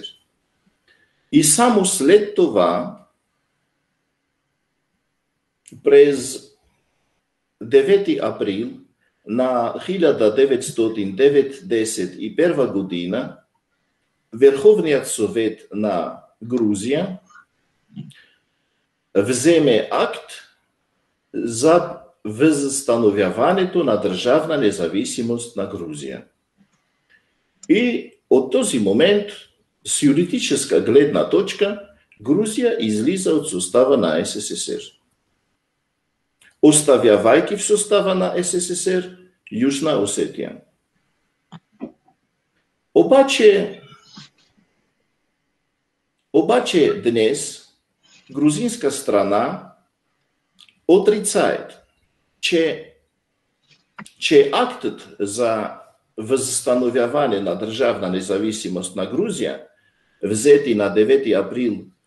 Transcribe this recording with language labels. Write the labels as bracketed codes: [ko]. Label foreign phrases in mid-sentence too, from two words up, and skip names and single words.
[bg] И само след това, през 9 април на 1991 година, Върховният съвет на Грузия вземе акт за възстановяването на държавна независимост на Грузия. И от този момент, с юридическа гледна точка, Грузия излиза от сустава на СССР, оставявайки в сустава на СССР Южна Осетия. Обаче днес грузинска страна отрицает, че актът за възстановяване на държавна независимост на Грузия, взети на 9 април